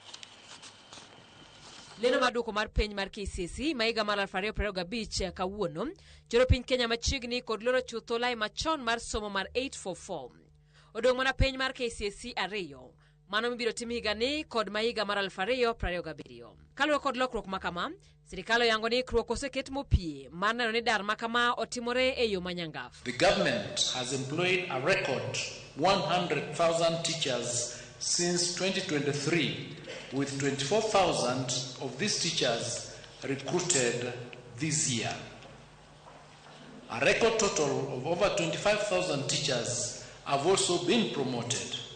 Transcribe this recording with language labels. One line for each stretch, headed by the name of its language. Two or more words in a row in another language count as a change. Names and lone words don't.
Luo (Kenya and Tanzania): Leno mar duoko mar penj mar KCSE ma higa mar 2025 kawuono joro piny Kenya machiegni kod loro chutho lai machon mar somo mar 844. Odong' mana penj mar KCSE 2 mano mibiro tim higani kod ma higa mar 2027. Kaluwore kod lokruok makama, sirikal oyango ni Ndikruok oseket mopie mar neno ni dar makama otimore e yo manyangaf.
English: The government has employed a record 100,000 teachers since 2023, with 24,000 of these teachers recruited this year. A record total of over 25,000 teachers have also been promoted.